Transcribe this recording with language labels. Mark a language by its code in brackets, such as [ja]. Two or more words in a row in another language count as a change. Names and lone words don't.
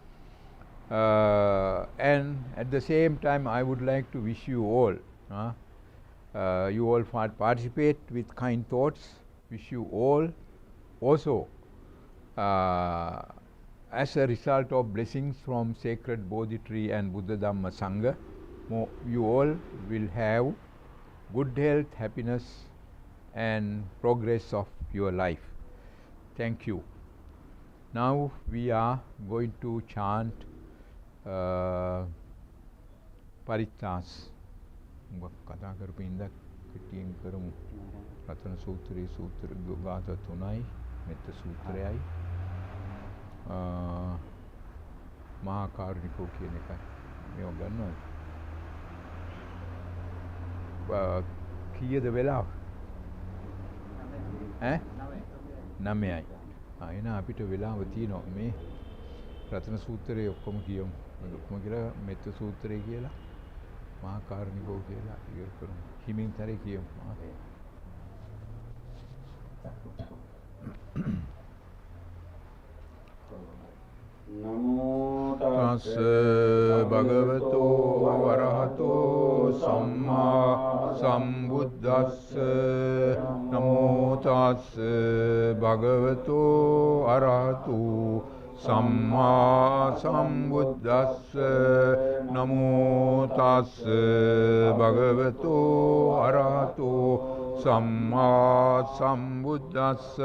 [en] And at the same time, I would like to wish you all, you all participate with kind thoughts, wish you all also as a result of blessings from sacred Bodhi tree and Buddha, Dhamma, Sangha, you all will have good health, happiness and progress of your life. Thank you. Now we are going to chant Paritas. [si] කතා කරපු ඉඳ කෙටියෙන් කරමු. රතන සූත්‍රයේ සූත්‍ර ගාථා 3යි මෙත්ත සූත්‍රයයි මහා කාරුණිකෝ කියන එකයි. මේව ගන්නවද? කීයද වෙලාව? 9යි. එන අපිට වෙලාව තියෙනවා මේ රතන සූත්‍රයේ ඔක්කොම කියමු. ඔක්කොම කියලා මෙත්ත සූත්‍රය කියලා මහා කාරුණිකෝ කියලා ඉවර කරමු. හිමින් තරේ කියමු. [pi] නමෝ තස්ස භගවතෝ වරහතෝ සම්මා සම්බුද්දස්ස නමෝ තස්ස භගවතෝ අරහතෝ සම්මා සම්බුද්දස්ස නමෝ තස්ස භගවතෝ අරහතෝ සම්මා සම්බුද්දස්ස